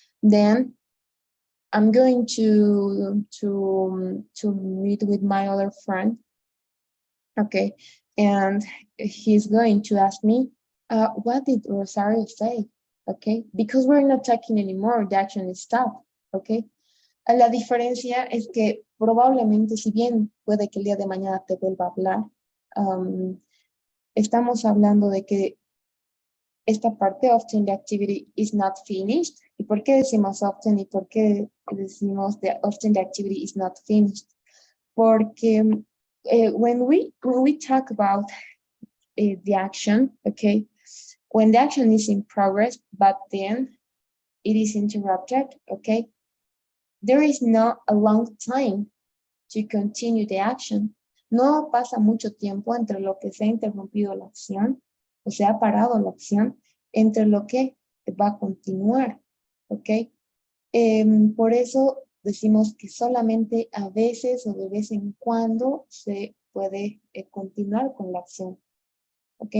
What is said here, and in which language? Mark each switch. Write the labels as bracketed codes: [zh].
[en] Then I'm going to meet with my other friend. Okay, and he's going to ask me, what did Rosario say? okay? Because we're not talking anymore, the action is stopped, okay? [es] La diferencia es que probablemente, si bien puede que el día de mañana te vuelva a hablar, estamos hablando de que esta parte, [en] often the activity is not finished. [es] ¿Y por qué decimos often y por qué decimos [en] often the activity is not finished? [es] Porque [en] when we talk about the action, okay, when the action is in progress, but then it is interrupted, okay, there is not a long time to continue the action. [es] No pasa mucho tiempo entre lo que se ha interrumpido la acción, o se ha parado la acción, entre lo que va a continuar, ¿ok? Por eso decimos que solamente a veces o de vez en cuando se puede continuar con la acción, ¿ok?